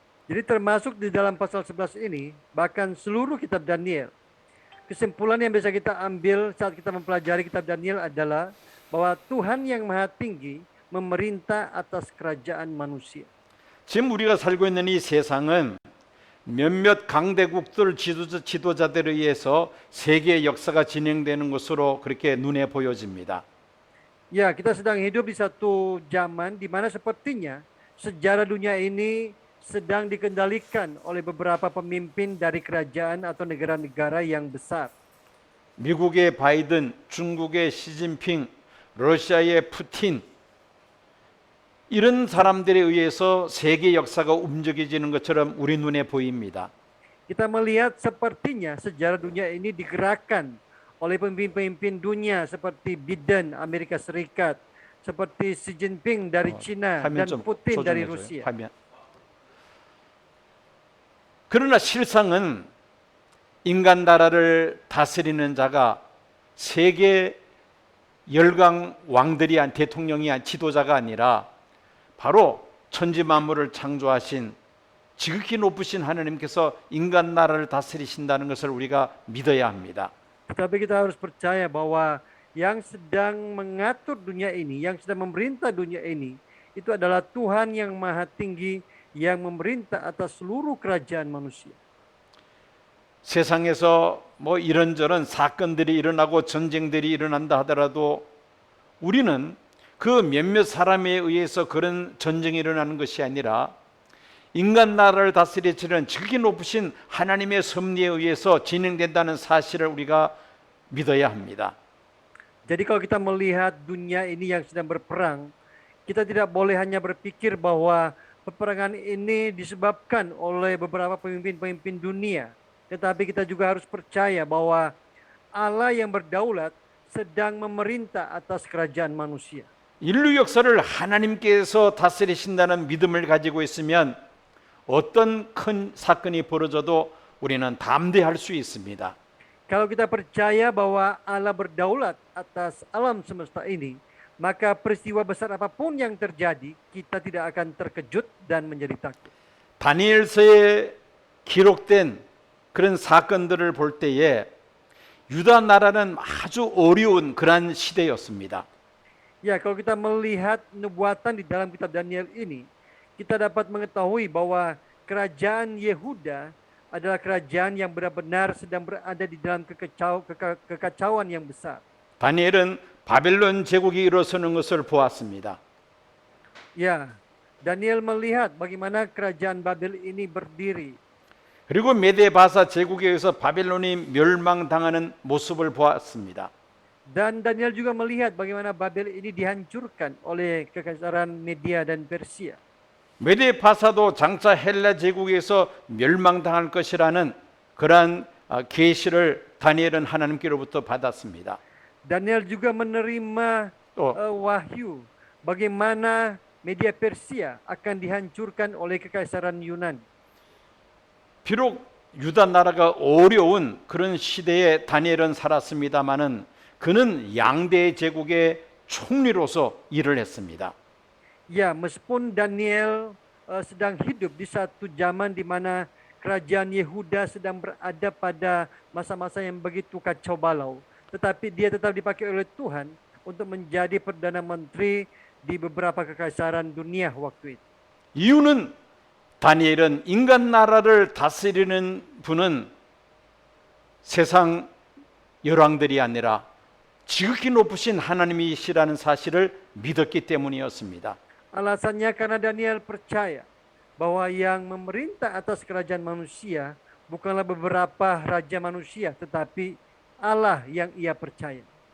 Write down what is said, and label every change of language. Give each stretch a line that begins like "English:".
Indonesian: Jadi termasuk di dalam pasal 11 ini, bahkan seluruh kitab Daniel, kesimpulan yang bisa kita ambil saat kita mempelajari kitab Daniel adalah bahwa Tuhan yang Maha Tinggi memerintah atas kerajaan manusia.
Korean: 지금 우리가 살고 있는 이 세상은 몇몇 강대국들 지도자들에 의해서 세계의 역사가 진행되는 것으로 그렇게 눈에 보여집니다.
Indonesian: Ya, kita sedang hidup di satu zaman di mana sepertinya sejarah dunia ini sedang dikendalikan oleh beberapa pemimpin dari kerajaan atau negara-negara yang besar.
Korean: 미국의 바이든, 중국의 시진핑, 러시아의 푸틴 이런 사람들에 의해서 세계 역사가 움직여지는 것처럼 우리 눈에 보입니다.
Indonesian: Kita melihat sepertinya sejarah dunia ini digerakkan oleh pemimpin-pemimpin dunia seperti Biden Amerika Serikat, seperti Xi Jinping dari China
Korean: 화면 좀
Indonesian: Putin dari
Korean: 조정해줘요.
Indonesian: Rusia.
Korean: 화면. 그러나 실상은 인간 나라를 다스리는 자가 세계 열강 왕들이 대통령이 지도자가 아니라 바로 천지 만물을 창조하신 지극히 높으신 하나님께서 인간 나라를 다스리신다는 것을 우리가 믿어야 합니다.
Indonesian: Tetapi kita harus percaya bahwa yang sedang mengatur dunia ini, yang sedang memerintah dunia ini, itu adalah Tuhan yang Maha Tinggi yang memerintah atas seluruh kerajaan manusia.
Korean: 세상에서 뭐 이런저런 사건들이 일어나고 전쟁들이 일어난다 하더라도 우리는 그 몇몇 사람에 의해서 그런 전쟁이 일어나는 것이 아니라 인간 나라를 다스리시는 지극히 높으신 하나님의 섭리에 의해서 진행된다는 사실을 우리가 믿어야 합니다.
Indonesian: Jadi kalau kita melihat dunia ini yang sedang berperang, kita tidak boleh hanya berpikir bahwa peperangan ini disebabkan oleh beberapa pemimpin-pemimpin dunia. Tetapi kita juga harus percaya bahwa Allah yang berdaulat sedang memerintah atas kerajaan manusia.
Korean: 인류 역사를 하나님께서 다스리신다는 믿음을 가지고 있으면 어떤 큰 사건이 벌어져도 우리는 담대할 수 있습니다.
Indonesian: Kalau kita percaya bahwa Allah berdaulat atas alam semesta ini, maka peristiwa besar apapun yang terjadi, kita tidak akan terkejut dan menjadi takut.
Korean: 다니엘서에 기록된 그런 사건들을 볼 때에 유다 나라는 아주 어려운 그러한 시대였습니다.
Indonesian: Ya, kalau kita melihat nubuatan di dalam kitab Daniel ini, kita dapat mengetahui bahwa kerajaan Yehuda adalah kerajaan yang benar-benar sedang berada di dalam kekacauan yang besar.
Korean: 다니엘은 바벨론 제국이 일어서는 것을 보았습니다.
Indonesian: Ya, Daniel melihat bagaimana kerajaan Babel ini berdiri.
Korean: 그리고 메데 바사 제국에 의해서 바벨론이 멸망당하는 모습을 보았습니다.
Indonesian: Dan Daniel juga melihat bagaimana Babel ini dihancurkan oleh kekaisaran Media dan Persia.
Korean: 메데 바사도 장차 헬라 제국에서 멸망당할 것이라는 그러한 계시를 다니엘은 하나님께로부터 받았습니다.
Indonesian: Daniel juga menerima wahyu bagaimana Media Persia akan dihancurkan oleh kekaisaran Yunani.
Korean: 비록 유다 나라가 어려운 그런 시대에 다니엘은 살았습니다마는 그는 양대 제국의 총리로서 일을 했습니다.
Indonesian: Ya, meskipun Daniel sedang hidup di satu zaman di mana kerajaan Yehuda sedang berada pada masa-masa yang begitu kacau balau, tetapi dia tetap dipakai oleh Tuhan untuk menjadi perdana menteri di beberapa kekaisaran dunia waktu itu.
Korean: 이유는 다니엘은 인간 나라를 다스리는 분은 세상 열왕들이 아니라 지극히 높으신 하나님이시라는 사실을 믿었기 때문이었습니다.
Indonesian: Alasannya karena Daniel percaya bahwa yang memerintah atas kerajaan manusia bukanlah beberapa raja manusia, tetapi Allah yang ia percaya.